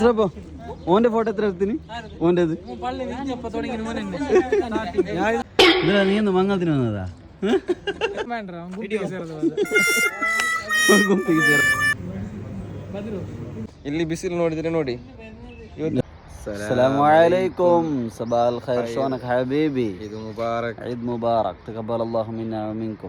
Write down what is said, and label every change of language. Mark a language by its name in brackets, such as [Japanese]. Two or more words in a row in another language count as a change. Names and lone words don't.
[Malayalam] ഓന്റെ ഫോട്ടോ എത്ര എടുത്തിന്? ഓന്റേത് നീ ഒന്ന് മംഗളത്തിന് വന്നതാ? [Kannada] ಇಲ್ಲಿ ಬಿಸಿಲು ನೋಡಿದ್ರೆ ನೋಡಿ. [Arabic] السلام عليكم صباح الخير شلونك حبيبي؟ عيد مبارك. عيد مبارك تقبل الله منا ومنكم.